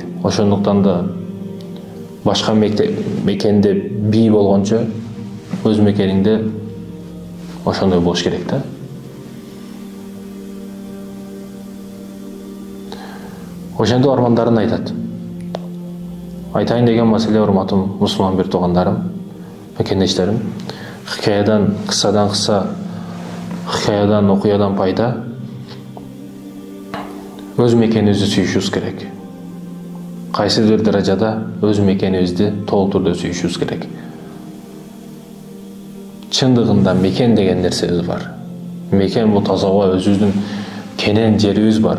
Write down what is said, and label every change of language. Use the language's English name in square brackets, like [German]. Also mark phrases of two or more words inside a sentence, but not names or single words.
[Kyrgyz] Ошондуктан да башка мекенде бий болгончо өз мекениңде ошондой болуш керек да. Ошентип армандарын айтат. Айтайын деген маселе, урматтуу мусулман бир туугандарым, мекендештерим, [Turkish] Hikayadan, kıssadan kısa, hikayadan, okuyadan пайда. [Kyrgyz] Өз мекенибизди сүйүшүбүз керек. Кайсы бир даражада өз мекенибизди толук түрдө сүйүшүбүз керек. Чындыгында мекен деген нерсебиз бар. Мекен бул тазага өзүбүздүн кенен жерибиз бар.